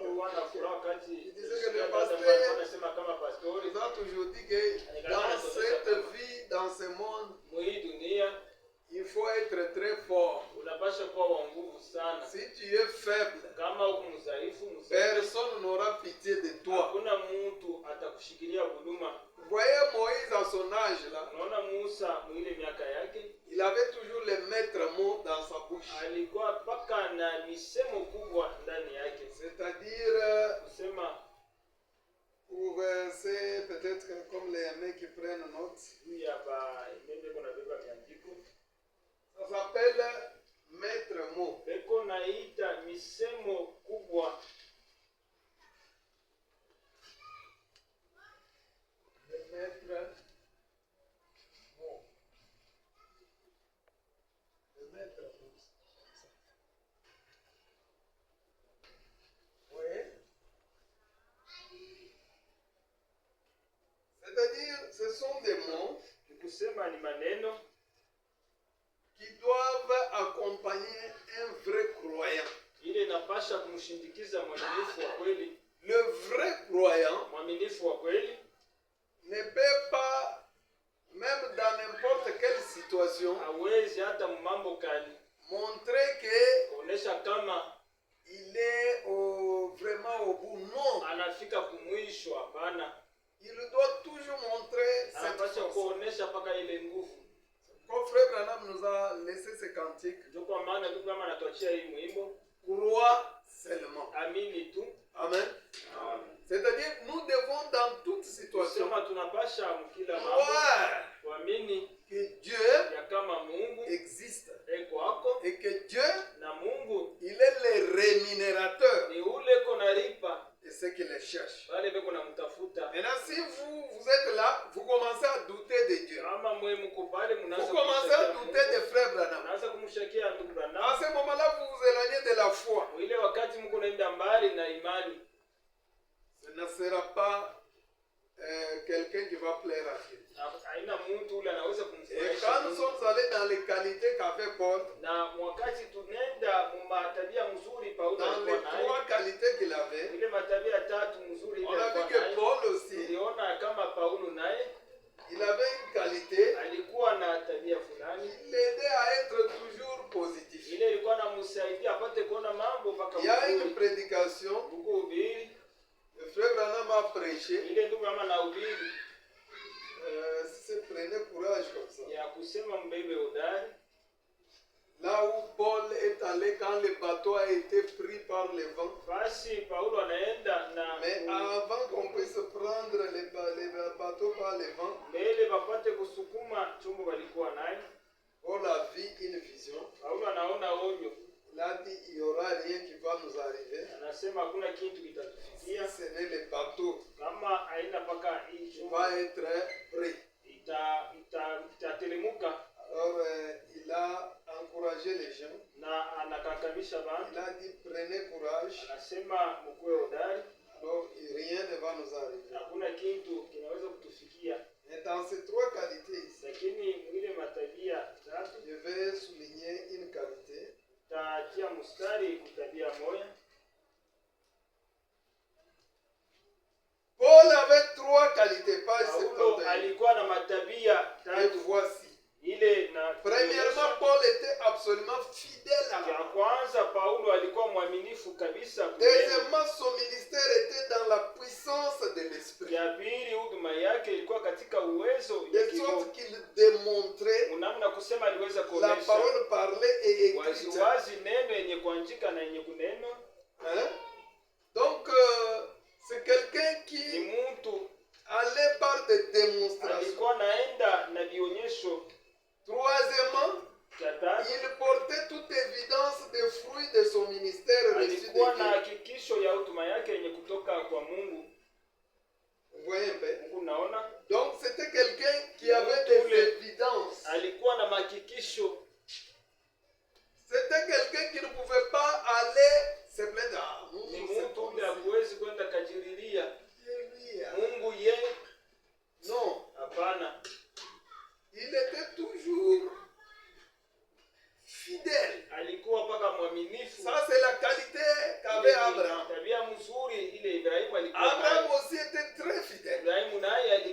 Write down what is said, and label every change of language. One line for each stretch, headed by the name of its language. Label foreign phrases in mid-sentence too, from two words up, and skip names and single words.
French: Il disait que le pasteur nous a toujours dit que dans cette vie, dans ce monde, il faut être très fort. Si tu es faible, personne n'aura pitié de toi. voyez Moïse à son âge là.
Swahili: Unaona Musa mwile miaka yake,
French: Il avait toujours les maîtres mots dans sa bouche.
Swahili: alikuwa paka na misemo kubwa ndani yake.
French: C'est-à-dire,
Swahili: Kusema
French: pour c'est peut-être comme les mecs qui prennent notes.
Swahili: juu ya ba imende kuna beba miandiko.
French: Ça s'appelle maître mot.
Swahili: Beko naita misemo kubwa.
French: Le maître mot. Le maître mot. Oui. C'est-à-dire, ce sont des mots
Swahili: Kusema ni maneno
French: qui doivent accompagner un vrai croyant.
Swahili: ile inapasha kumshindikiza mwaminifu wa kweli.
French: Le vrai croyant
Swahili: Mwaminifu wa kweli
French: ne peut pas, même dans n'importe quelle situation,
Swahili: hawezi hata mambo kali
French: montrer que
Swahili: kuonesha kama
French: il est vraiment au bout. Non.
Swahili: anafika kumwisho. Hapana,
French: Il doit toujours montrer cette
Swahili: anapasha
French: force.
Swahili: kuonesha paka ile nguvu.
French: Quand Frère Branham nous a laissé ce cantique,
Swahili: Ndio kwa maana ndugu kama anatuachia hii mwimbo,
French: crois seulement.
Swahili: amini tu. Amen.
French: C'est-à-dire, nous devons dans toute situation
Swahili: Kusema tunapasha mkila mambo
French: croire
Swahili: kuamini
French: que Dieu
Swahili: ya kama Mungu
French: existe
Swahili: eko hako,
French: et que Dieu,
Swahili: na Mungu
French: il est le rémunérateur
Swahili: ni ule kona ripa
French: de ceux qui les cherchent.
Swahili: wale beko na mtafuta.
French: Maintenant, si vous êtes là, vous commencez à douter de Dieu.
Swahili: Kama mwe mko pale
French: Vous
Swahili: mnaanza
French: commencez à douter de Frère Branham.
Swahili: mnaanza kumshakia ndugu
French: À Branham. ce moment-là, vous vous éloignez de la foi.
Swahili: Ile wakati mko naenda mbali na imani,
French: Ce ne sera pas quelqu'un qui va plaire à Dieu.
Swahili: haina mtu ule anaweza
French: Et
Swahili: kumfurahisha
French: quand nous
Swahili: Mungu.
French: sommes allés dans les qualités qu'avait Paul,
Swahili: Na wakati tunenda matabia mzuri Paulo
French: dans les
Swahili: alikuwa nayo,
French: trois qualités qu'il avait,
Swahili: ile matabia tatu mzuri
French: on
Swahili: ile
French: a vu
Swahili: alikuwa
French: que
Swahili: nayo,
French: Paul aussi,
Swahili: tuliona kama Paulo naye
French: il avait une qualité
Swahili: alikuwa na tabia fulani
French: qui l'aidait à être toujours positif.
Swahili: ile ilikuwa namsaidia apate kuona mambo mpaka
French: Il y a une
Swahili: mzuri.
French: prédication,
Swahili: Huko ubiri
French: le frère Branham a prêché,
Swahili: ile ndugu kama na ubiri
French: si c'est prenez courage comme ça.
Swahili: ya kusema mbebe hodari,
French: Là où Paul est allé quand le bateau a été pris par le vent.
Swahili: basi Paulo anaenda na
French: Mais avant qu'on puisse prendre les bateaux par le vent,
Swahili: mbele bapate kusukuma chombo walikuwa nayo.
French: Paul a vu une vision.
Swahili: Paulo anaona onyo,
French: Il a dit il n'y aura rien qui va nous arriver
Swahili: anasema hakuna kitu
French: si
Swahili: kitatufikia
French: ce n'est le bateau
Swahili: kama haina paka hii
French: qui
Swahili: chombo
French: va être pris.
Swahili: itatelemuka.
French: Alors il a encouragé les gens.
Swahili: Na anakakamisha
French: Il
Swahili: bantu,
French: a dit prenez courage.
Swahili: anasema mkuwe hodari,
French: Alors rien ne va nous arriver.
Swahili: hakuna kitu kinaweza kutufikia.
French: Et dans ces trois qualités ici,
Swahili: Lakini mwile matabia tatu
French: je vais souligner une qualité.
Swahili: tatia mstari kutabia moya.
French: Paul avait trois qualités, pas
Swahili: Paulo 71. alikuwa na matabia
French: Et
Swahili: tatu.
French: voici.
Swahili: Ile na
French: Premièrement, Paul était absolument fidèle à la
Swahili: ya kwanza, Paulo alikuwa mwaminifu kabisa kwa neno.
French: Deuxièmement, son ministère était dans la puissance de l'esprit.
Swahili: Ya pili, huduma yake ilikuwa katika uwezo ya
French: De
Swahili: kiroho.
French: sorte qu'il démontrait
Swahili: Namna kusema aliweza
French: la
Swahili: kuonesha
French: parole parlée et écrite.
Swahili: waziwazi neno yenye kuandika na yenye kuneno.
French: Hein? Donc, c'est quelqu'un
Swahili: Ni
French: qui
Swahili: mtu
French: allait par des démonstrations.
Swahili: alikuwa naenda na vionyesho.
French: Troisièmement,
Swahili: Cha tatu,
French: il portait toute évidence des fruits de son ministère reçu de
Swahili: alikuwa na
French: Dieu.
Swahili: hakikisho ya huduma yake yenye kutoka kwa Mungu.
French: Vous voyez un peu?
Swahili: Mungu naona
French: Donc, c'était quelqu'un qui avait des évidences.
Swahili: alikuwa na mahakikisho.
French: C'était quelqu'un qui ne pouvait pas aller se plaindre. Ah,
Swahili: Ni
French: Mungu, c'est
Swahili: mtu
French: comme
Swahili: ule hakuwezi kwenda kajiriria
French: si.
Swahili: Mungu ye,
French: Non,
Swahili: hapana.
French: il était toujours fidèle.
Swahili: Alikuwa mpaka mwaminifu.
French: Ça, c'est la qualité qu'avait Abraham.
Swahili: Tabia mzuri ile Ibrahimu alikuwa Abraham nayo.
French: aussi était très fidèle.
Swahili: Ibrahimu naye